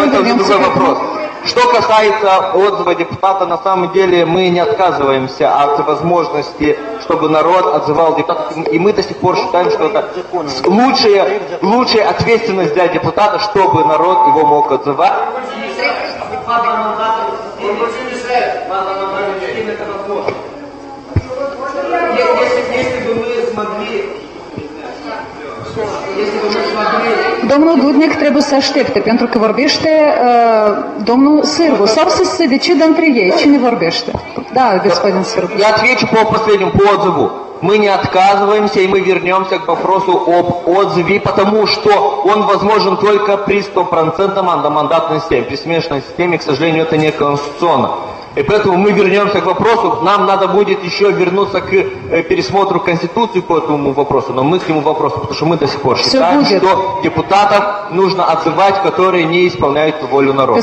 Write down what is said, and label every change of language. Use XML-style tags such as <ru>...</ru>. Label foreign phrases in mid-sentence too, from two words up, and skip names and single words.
<ru>но это уже другой вопрос. Что касается отзыва депутата, на самом деле мы не отказываемся от возможности, чтобы народ отзывал депутатов. И мы до сих пор считаем, что это лучшая ответственность для депутата, чтобы народ его мог отзывать.</ru> <ro>Domnul Dudnic trebuie să aștepte, pentru că vorbește domnul Sârbu. Sau să se decide între ei cine vorbește.</ro> <ru>Da, господин Sârbu. Я отвечу по последнему, по отзыву. Мы не отказываемся, и мы вернемся к вопросу об отзыве, потому что он возможен только при 100% мандатной системе. При смешанной системе, к сожалению, это не конституционно. И поэтому мы вернемся к вопросу. Нам надо будет еще вернуться к пересмотру Конституции по этому вопросу, но мы к нему вопросу, потому что мы до сих пор считаем, что депутатов нужно отзывать, которые не исполняют волю народа.</ru>